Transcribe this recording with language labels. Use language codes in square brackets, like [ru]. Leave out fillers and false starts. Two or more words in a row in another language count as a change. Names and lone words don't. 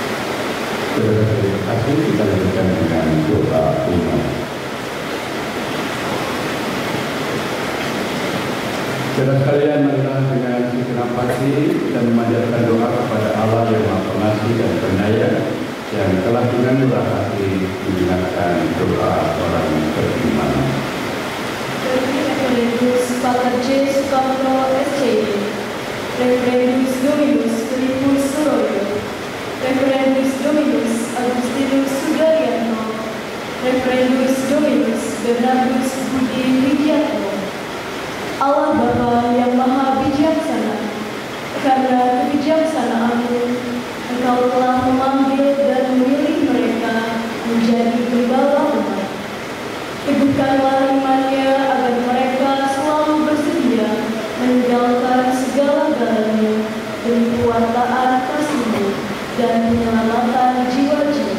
[id] Terima kasih, kita lanjutkan dengan doa imam. Saudara sekalian, marilah dengan segenap hati kita memanjatkan doa kepada Allah yang Maha Pengasih dan Penyayang yang telah dengan murah hati mendengarkan doa orang beriman. Referendus Pater J. Sukamto SCD, Referendus Dominus Filipus Suroyo, Referendus Dominus Agustinus Sudaryanto, Referendus Dominus Bernardus Budi Widiatmo. Allah Bapa yang Maha Bijaksana, karena kebijaksanaan-Mu, Engkau telah memanggil dan memilih mereka menjadi gembala umat. Teguhkanlah imannya agar mereka selalu bersedia meninggalkan segala-galanya demi pewartaan kasih-Mu dan penyelamatan jiwa-jiwa.